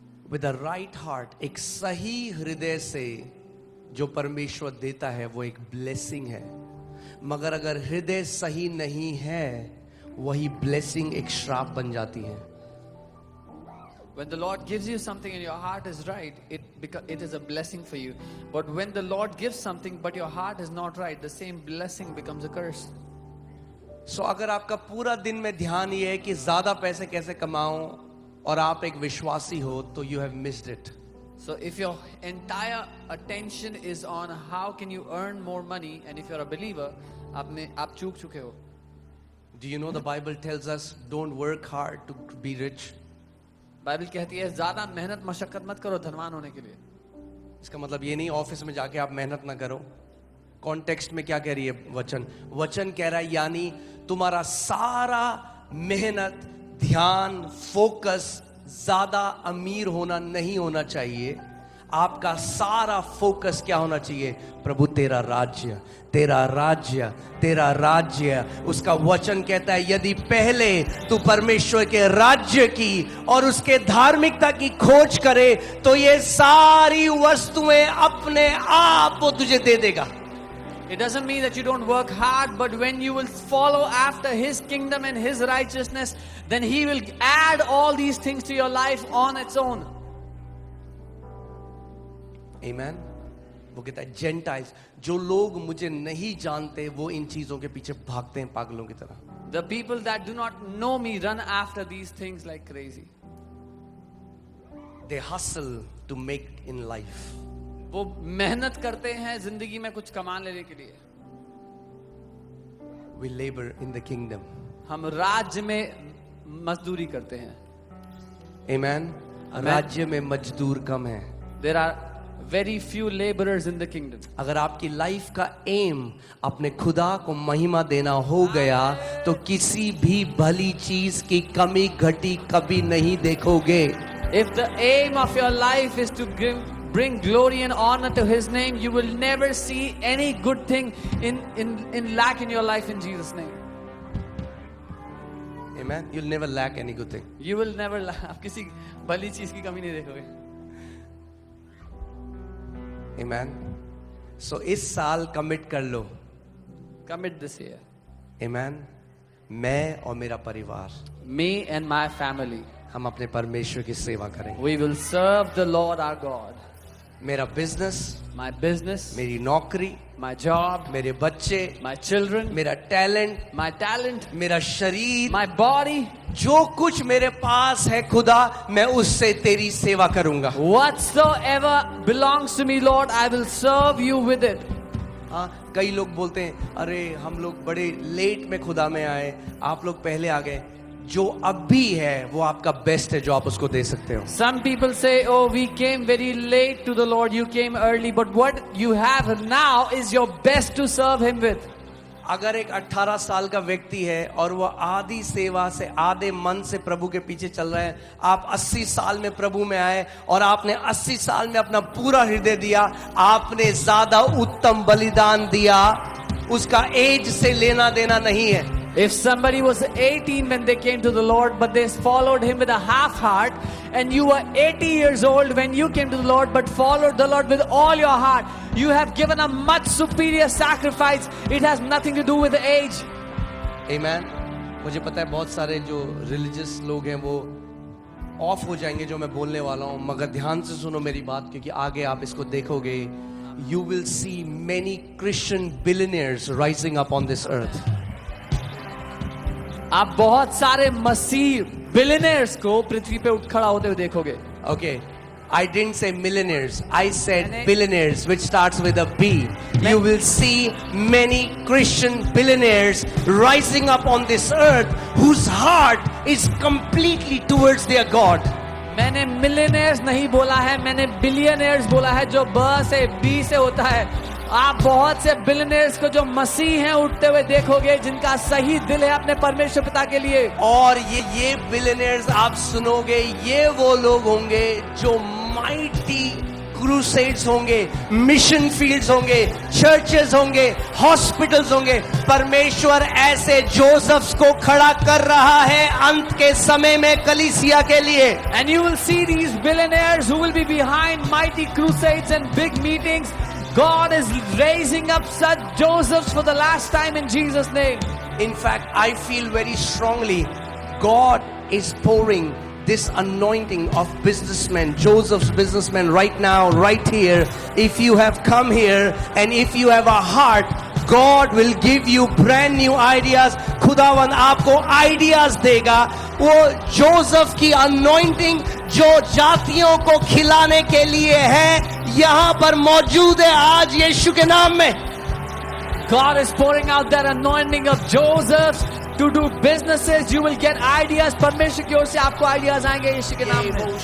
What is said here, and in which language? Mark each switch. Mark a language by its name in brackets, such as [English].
[English] With the right heart, [Hindi] एक सही हृदय से जो परमेश्वर देता है वो एक ब्लेसिंग है. मगर अगर हृदय सही नहीं है, वही ब्लेसिंग एक श्राप बन जाती है. [English] When the Lord gives you something and your heart is right, it is a blessing for you. But when the Lord gives something but your heart is not right, the same blessing becomes a curse. [Hindi] So अगर आपका पूरा दिन में ध्यान ये है कि ज्यादा पैसे कैसे कमाऊं और आप एक विश्वासी हो, तो [English] you have missed it. So if your entire attention is on how can you earn more money, and if you're a believer, [Hindi] आप चूक चुके हो. [English] Do you know the Bible tells us don't work hard to be rich? [Hindi] Bible कहती है ज्यादा मेहनत मशक्कत मत करो धनवान होने के लिए. इसका मतलब ये नहीं ऑफिस में जाके आप मेहनत ना करो. कॉन्टेक्स्ट में क्या कह रही है वचन? वचन कह रहा है यानी तुम्हारा सारा मेहनत, ध्यान, फोकस ज्यादा अमीर होना नहीं होना चाहिए. आपका सारा फोकस क्या होना चाहिए? प्रभु तेरा राज्य, तेरा राज्य, तेरा राज्य. उसका वचन कहता है यदि पहले तू परमेश्वर के राज्य की और उसके धार्मिकता की खोज करे तो ये सारी वस्तुएं अपने आप वो तुझे दे देगा. [English] It doesn't mean that you don't work hard, but when you will follow after His kingdom and His righteousness, then He will add all these things to your life on its own. Amen. [Hindi] वो कहता है Gentiles, जो लोग मुझे नहीं जानते वो इन चीजों के पीछे भागते हैं पागलों की तरह. [English] The people that do not know me run after these things like crazy. They hustle to make in life. [Hindi] वो मेहनत करते हैं जिंदगी में कुछ कमान लेने के लिए. [English] We labor in the kingdom. [Hindi] हम राज्य में मजदूरी करते हैं. Amen. राज्य में मजदूर कम है. [English] There are very few laborers in the kingdom. [Hindi] अगर आपकी लाइफ का एम अपने खुदा को महिमा देना हो गया तो किसी भी भली चीज की कमी घटी कभी नहीं देखोगे. [English] If the aim of your life is to bring glory and honor to His name, you will never see any good thing in lack in your life in Jesus' name. Amen. You'll never lack any good thing. You will never lack. [Hindi] आप किसी भली चीज की कमी नहीं देखोगे. [English] Amen. [Hindi] So इस साल कमिट कर लो. [English] Commit this year. [Hindi] Amen. मैं और मेरा परिवार [English] Me and my family, [Hindi] हम अपने परमेश्वर की सेवा करेंगे. [English] we will serve the Lord our God. [Hindi] मेरा बिजनेस, [English] My business, [Hindi] मेरी नौकरी, [English] my job, [Hindi] मेरे बच्चे, [English] my children, [Hindi] मेरा टैलेंट, [English] my talent, [Hindi] मेरा शरीर, [English] my body, [Hindi] जो कुछ मेरे पास है खुदा, मैं उससे तेरी सेवा करूंगा. [English] whatsoever belongs to me, Lord, I will serve you with it. [Hindi] हाँ, कई लोग बोलते हैं अरे हम लोग बड़े लेट में खुदा में आए, आप लोग पहले आ गए. जो अब भी है वो आपका बेस्ट है जो आप उसको दे सकते हो. [English] Some people say, oh, we came very late to the Lord, you came early, but what you have now is your best to serve Him with. [Hindi] अगर एक 18 साल का व्यक्ति है और वो आधी सेवा से आधे मन से प्रभु के पीछे चल रहा है, आप 80 साल में प्रभु में आए और आपने 80 साल में अपना पूरा हृदय दिया, आपने ज्यादा उत्तम बलिदान दिया. उसका एज से लेना देना नहीं है. [English] If somebody was 18 when they came to the Lord, but they followed Him with a half heart, and you were 80 years old when you came to the Lord, but followed the Lord with all your heart, you have given a much superior sacrifice. It has nothing to do with the age. Amen. [Hindi] मुझे पता है बहुत सारे जो religious लोग हैं वो of हो जाएंगे जो मैं बोलने वाला हूँ, मगर ध्यान से सुनो मेरी बात, क्योंकि आगे आप इसको देखोगे. [English] You will see many Christian billionaires rising up on this earth. [Hindi] आप बहुत सारे मसीह बिलियनियर्स को पृथ्वी पे उठ खड़ा होते हुए देखोगे. [English] Okay, I didn't say millionaires. I said billionaires, which starts with a B. You will see many Christian billionaires rising up on this earth whose heart is completely towards their God. [Hindi] मैंने millionaires नहीं बोला है, मैंने billionaires बोला है, जो ब से बी से होता है. आप बहुत से बिलियनियर्स को जो मसीह हैं उठते हुए देखोगे, जिनका सही दिल है अपने परमेश्वर पिता के लिए. और ये बिलियनियर्स आप सुनोगे, ये वो लोग होंगे जो माइटी क्रूसेड्स होंगे, मिशन फील्ड्स होंगे, चर्चेस होंगे, हॉस्पिटल्स होंगे. परमेश्वर ऐसे जोसेफ्स को खड़ा कर रहा है अंत के समय में कलीसिया के लिए. [English] And you will see these billionaires who will be behind mighty crusades and big meetings. God is raising up such Josephs for the last time in Jesus' name. In fact, I feel very strongly God is pouring this anointing of businessmen, Joseph's businessmen right now, right here. If you have come here and if you have a heart, God will give you brand new ideas. [Hindi] खुदावन आपको ideas देगा. वो Joseph की anointing जो जातियों को खिलाने के लिए है, यहाँ पर मौजूद है आज यीशु के नाम में। [English] God is pouring out that anointing of Joseph to do businesses. You will get ideas. [Hindi] परमेश्वर की ओर से आपको आइडियाज आएंगे यीशु के नाम में।